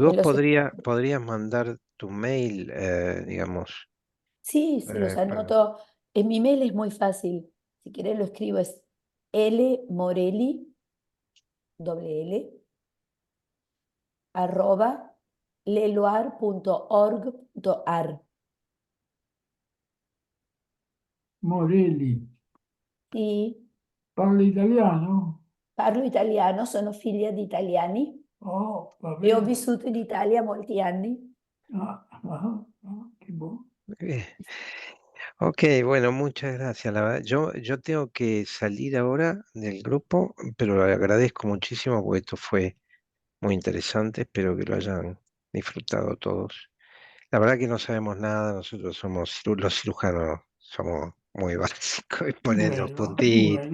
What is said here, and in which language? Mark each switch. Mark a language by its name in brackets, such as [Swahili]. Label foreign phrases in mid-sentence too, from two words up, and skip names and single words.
[Spanish] En vos los podrías mandar tu mail, digamos, Sí, se los para anoto. En mi mail es muy fácil. Si querés lo escribo, es lmorelli, doble L, arroba leloir.org.ar. Morelli, [Italian] Sì, parla italiano? parlo italiano, sono figlia di italiani Oh, va e ho bene. vissuto in Italia molti anni. Che buono. [Spanish] eh, ok, bueno, muchas gracias. La verdad, yo tengo que salir ahora del grupo, pero le agradezco muchísimo porque esto fue muy interesante. Espero que lo hayan disfrutado todos. La verdad que no sabemos nada, nosotros somos los cirujanos, somos muy básicos y poner los puntitos.